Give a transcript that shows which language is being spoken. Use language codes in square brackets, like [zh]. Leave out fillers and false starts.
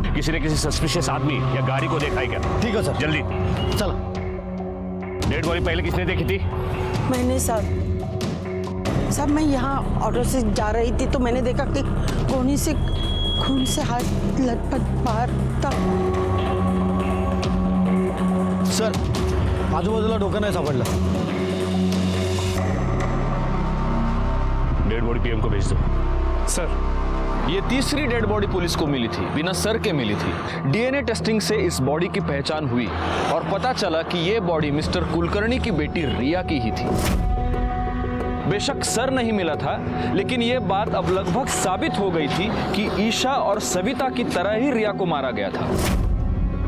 [hi] किसी ने किसी सस्पिशियस आदमी या गाड़ी को देखा है क्या? ठीक है सर, जल्दी चलो। डेड बॉडी पहले किसने देखी थी? मैंने सब मैं यहाँ ऑटो से जा रही थी तो मैंने देखा कि कोनी से खून से हाथ लटपट बाहर था। [mr] सर आजूबाजूला डोकं नाही सापडलं। [hi] डेड बॉडी पीएम को भेज दो। सर ये तीसरी डेड बॉडी पुलिस को मिली थी, बिना सर के मिली थी। डीएनए टेस्टिंग से इस बॉडी की पहचान हुई और पता चला कि ये बॉडी मिस्टर कुलकर्णी की बेटी रिया की ही थी। बेशक सर नहीं मिला था, लेकिन ये बात अब लगभग साबित हो गई थी कि ईशा और सविता की तरह ही रिया को मारा गया था।